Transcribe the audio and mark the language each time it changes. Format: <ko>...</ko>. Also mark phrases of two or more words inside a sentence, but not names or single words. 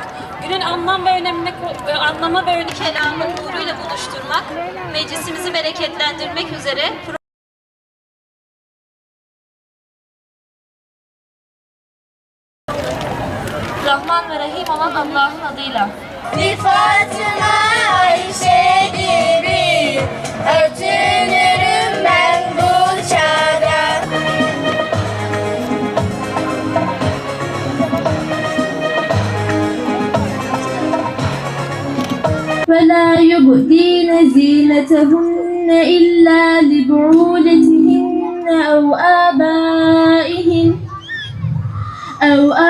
<tr>Günün anlamı ve önü kelamın nuruyla buluşturmak, meclisimizi bereketlendirmek üzere Rahman ve Rahim olan Allah'ın adıyla. Bir Fatıma Ayşe gibi örtünürüm ben bu çağda.</tr> <ar>فلا يبدين زينتهن إلا لبعولتهن أو آبائهن أو</ar>